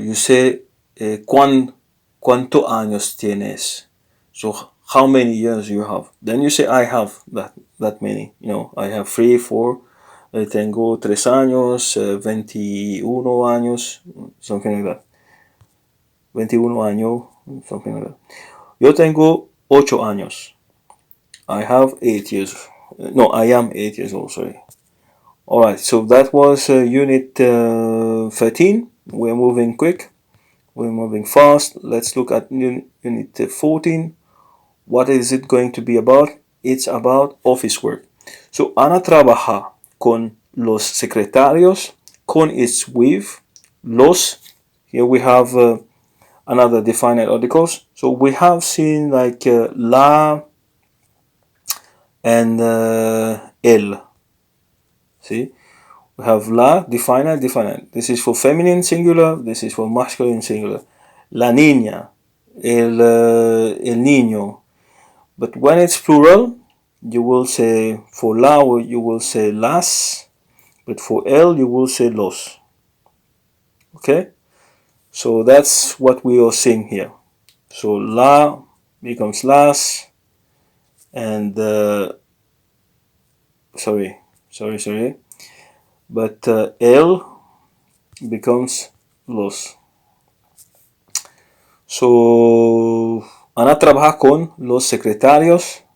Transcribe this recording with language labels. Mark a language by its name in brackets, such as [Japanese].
[English] You say [Spanish] cuánto años tienes. [English] So how many years you have. Then you say I have that many. You know, I have 3, 4. [Spanish] Tengo 3 años, 21 años, [English] something like that. [Spanish] 21 años, [English] something like that. [Spanish] Yo tengo 8 años. [English] I have 8 years. No, I am 8 years old, sorry. Alright, so that was unit 13. We're moving quick. We're moving fast. Let's look at unit 14. What is it going to be about? It's about office work. [Spanish] So Ana trabaja con los secretarios. [English] Con is with. Los, here we have another definite articles. So we have seen like la and el. See, we have la, definite, definite. This is for feminine singular, this is for masculine singular. La niña, el niño. But when it's plural, you will say, for la, you will say las, but for el, you will say los. Okay? So that's what we are seeing here. So la becomes las, and sorry, but el becomes los. [Spanish] So Ana trabaja con los secretarios.